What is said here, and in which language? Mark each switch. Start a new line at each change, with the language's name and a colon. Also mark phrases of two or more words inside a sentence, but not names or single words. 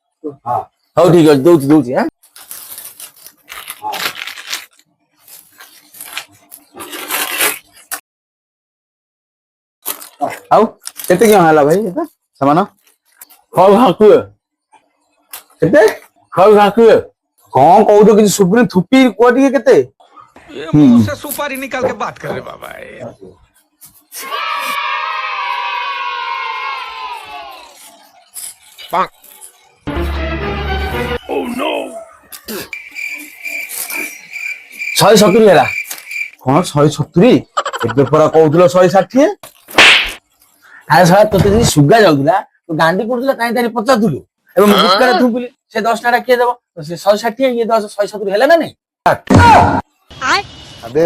Odia: ହଉ ଠିକ ଅଛି ଦଉଛି ଦଉଛି। ଆଉ କେତେ କିଣ ହେଲା ଭାଇ ଏଟା ସାମାନ? ହଉ କୁହ କେତେ? ହଉ କୁହ କଣ କହୁଛ କିଛି ଶୁଭୁନି, ଥୁପି କୁହ ଟିକେ କେତେ?
Hindi: ये मुंह से सुपारी निकाल के बात कर रहे बाबा।
English: Oh no!
Odia: 170 ହେଲା। କଣ 170? ଏବେ ପରା କହୁଥିଲ 160? ଆରେ ଶଳା ତୋତେ ଯଦି ସୁଗା ଯାଉଥିଲା ତୁ ଗାଣ୍ଡି କରୁଥିଲା କାହିଁ ତାହେଲେ ପଚାରୁଥିଲୁ? ଏବେ ମୁଁ ଗୁଟକାରେ ଥୁପିଲି, ସେ 10 ଟଙ୍କା କିଏ ଦବ? ସେ 160 ଇଏ 170 ହେଲା ନା ନାଇଁ?